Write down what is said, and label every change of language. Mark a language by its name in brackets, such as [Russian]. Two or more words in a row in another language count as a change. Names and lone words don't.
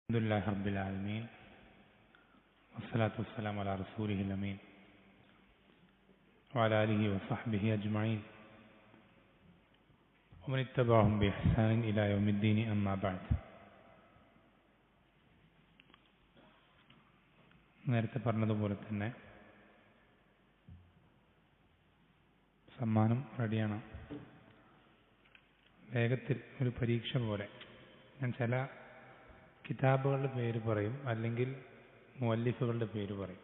[Arabic] الحمدلله رب العالمين والصلاة والسلام على رسوله الأمين وعلى آله وصحبه أجمعين ومن اتبعهم بإحسان إلى يوم الدين أما بعد. [Malayalam] നേരത്തെ പറഞ്ഞതുപോലെ തന്നെ സമ്മാനം റെഡിയാണ്. വേഗത്തിൽ ഒരു പരീക്ഷ പോലെ ഞാൻ ചില കിതാബുകളുടെ പേര് പറയും, അല്ലെങ്കിൽ മുഅല്ലിഫുകളുടെ പേര് പറയും.